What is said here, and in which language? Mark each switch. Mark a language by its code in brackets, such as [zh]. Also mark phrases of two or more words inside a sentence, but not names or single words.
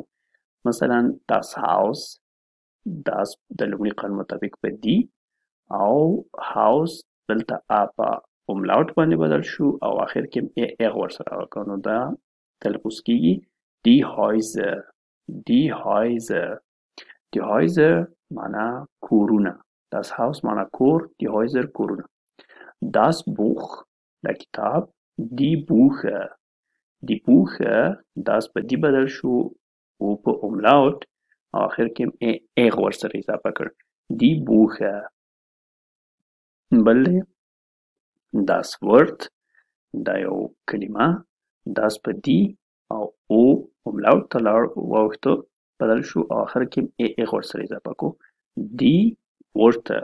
[ps] مثلا [de] das Haus [ps] د لومړي قانون مطابق په دی او هاوس دلته ا په املاوټ باندې بدل شو او آخر کې ایغ ورسره وکړو. نو دا تلفظ کیږي [de] die Häuser [ps] معنا کورونه. [de] das Haus [ps] معنا کور، [de] die Häuser [ps] کورونه. [de] das Buch [ps] د کتاب، [de] die Bücher Die Buche [ps] دا په دی بدل شو او په اوملاوټ او آخر کې ایغ ورسره اضافه کړ [de] die Bücher. [ps] بل دی [de] das Wort [ps] دا یو کلمه داس په دی او اوملاوټ ته واوښتو بدل شو او آخر کې ایغ ورسره اضافه کو [de] die Wörter.